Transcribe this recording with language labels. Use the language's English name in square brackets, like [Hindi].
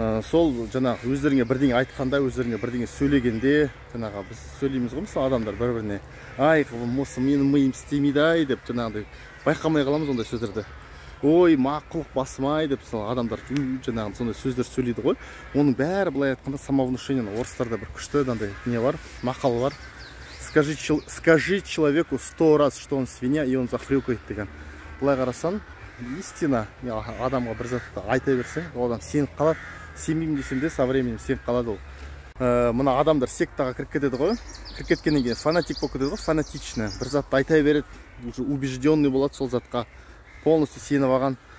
[Kazakh] Сол жаңағы өздеріңе бірдеңе айтқанда, өздеріңе бірдеңе сөйлегенде, жаңағы біз сөйлейміз ғой, мысалы адамдар бір-біріне, ай, осы менің миым істемейді ай деп жаңағыдай байқамай қаламыз ондай сөздерді. ой мақұлық басым-ай деп адамдар жаңағы сондай сөздер сөйлейді ғой. Оның бәрі былай айтқанда самовнушение. Орыстарда бір күшті андай не бар, мақал бар. [Russian] Скажи человеку 100 раз, что он свинья, и он захрюкает [Kazakh] деген. Былай қарасаң, [Russian] истина, [Kazakh] адамға бір затты айта берсең, ол адам сеніп қалады. Сенбеймін десең де, [Russian] со временем [Kazakh] сеніп қалады ол. Мына адамдар сектаға кіріп кетеді ғой. Кіріп кеткеннен кейін фанатик болып кетеді ғой, [Russian] фанатичный. [Kazakh] Бір затты айта береді, [Russian] уже убежденный [Kazakh] болады сол затқа. [Russian] Полностью [Kazakh] сеніп алған.